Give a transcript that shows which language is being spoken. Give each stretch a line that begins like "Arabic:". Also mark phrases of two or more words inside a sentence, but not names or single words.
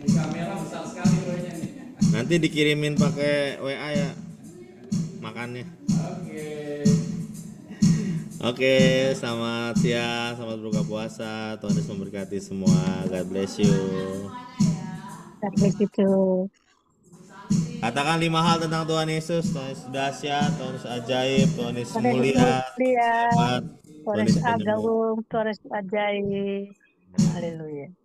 Indonesian: Nanti dikirimin pakai WA ya makannya. Oke, selamat siang, selamat berbuka puasa. Tuhan Yesus memberkati semua.
English: God bless you. God bless you too.
Indonesian: Katakan 5 hal tentang Tuhan Yesus. Tuhan Yesus dahsyat, Tuhan Yesus ajaib, Tuhan Yesus Tuhan Yesus mulia, mulia, hebat, Tuhan Tuhan Yesus Yesus penyembuh. agung, Tuhan Yesus ajaib. Haleluya.